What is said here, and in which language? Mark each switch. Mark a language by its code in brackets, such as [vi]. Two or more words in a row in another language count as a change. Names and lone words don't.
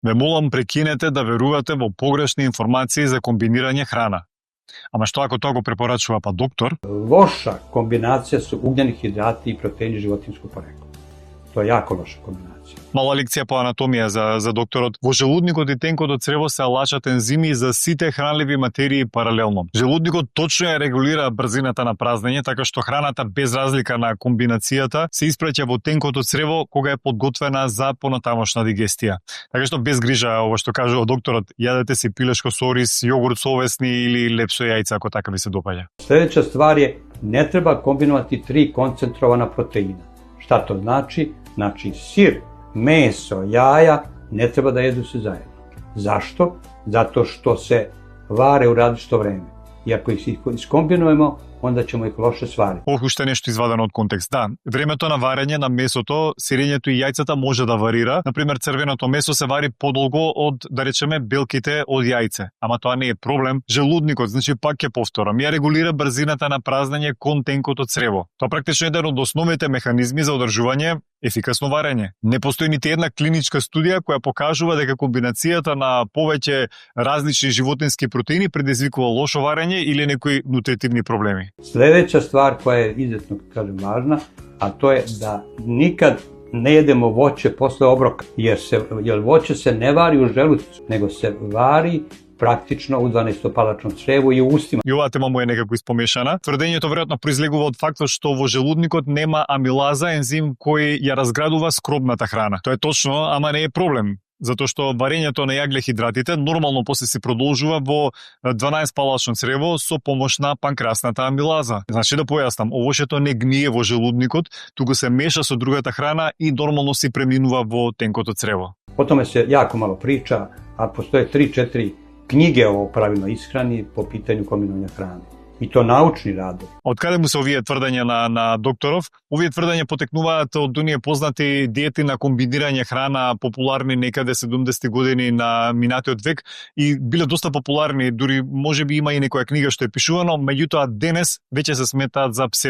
[mk] Ве молам прекинете да верувате во погрешни информации за комбинирање храна. Ама што ако тоа го препорачува па доктор? [sr] Loša kombinacija su ugljeni hidrati i proteini životinjskog porekla. To je jako loša kombinacija. [mk] Мала лекција по анатомија за докторот. Во желудникот и тенкото црево се алачат ензими за сите хранливи материи паралелно. Желудникот точно ја регулира брзината на празнење, така што храната без разлика на комбинацијата се испраќа во тенкото црево кога е подготвена за понатамошна дигестија. Така што без грижа, ова што кажува докторот, јадете си пилешко со ориз, јогурт со овесни или леп со јајца ако така ви се допаѓа. [sr] Sljedeća stvar je, ne treba kombinovati 3 koncentrovana proteina. Šta to znači? Znači sir, meso, jaja ne treba da jedu se zajedno. Zašto? Zato što se vare u različito vreme. I ako ih iskombinujemo, onda ćemo ih loše svariti. [mk] Уште нешто извадено од контекст. Да, времето на варење на месото, сирењето и јајцата може да варира. Например, црвеното месо се вари подолго од, да речеме, белките од јајце. Ама тоа не е проблем. Желудникот, значи пак ќе повторам, ја регулира брзината на празнење кон тенкото црево. Тоа практично е еден од основните механизми за одржување ефикасно варење. Не постои нити една клиничка студија која покажува дека комбинацијата на повеќе различни животински протеини предизвикува лошо варење или некои нутритивни проблеми. [sr] Sljedeća stvar koja je izuzetno, kažem, važna, a to je da nikad ne jedemo voće posle obroka, jer voće se ne vari u želucu, nego se vari praktično u 12-palačnom цреву и у устима. [mk] И оваа тема му е некако испомешана. Тврдењето веројатно произлегува од фактот што во желудникот нема амилаза, ензим кој ја разградува скробната храна. Тоа е точно, ама не е проблем. Затоа што варењето на јаглехидратите нормално после се продолжува во 12-палачно црево со помош на панкреасната амилаза. Значи да појаснам, овошето не гние во желудникот, туку се меша со другата храна и нормално се преминува во тенкото црево. [sr] O tome se jako malo priča, a postoje 3-4 knjige o pravilnoj ishrani po pitanju kombinovanja hrane. И то научни радови. [mk] Од каде му се овие тврдења на докторов? Овие тврдења потекнуваат од оние познати диети на комбинирање храна, популарни некаде 70-ти години на минатиот век и биле доста популарни, дури можеби има и некоја книга што е пишувано, меѓутоа денес веќе се сметаат за псевдонаука.